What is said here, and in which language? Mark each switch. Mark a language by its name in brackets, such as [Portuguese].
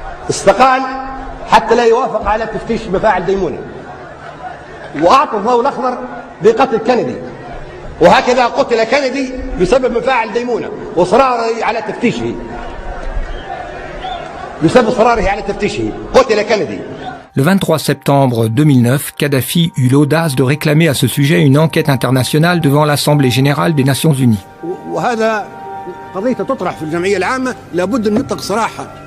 [Arabic] استقال حتى لا يوافق على تفتيش مفاعل ديمونة، وأعطى الضوء الأخضر بقتل كندي، وهكذا قتل كندي بسبب مفاعل ديمونة وإصراره على تفتيشه. بسبب إصراره على تفتيشه قتل كندي. [French] Le 23 septembre 2009, Kadhafi eut l'audace de réclamer à ce sujet une enquête internationale devant l'Assemblée générale des Nations unies. [Arabic] وهذا قضية تطرح في الجمعية العامة، لابد أن يطلق صراحة.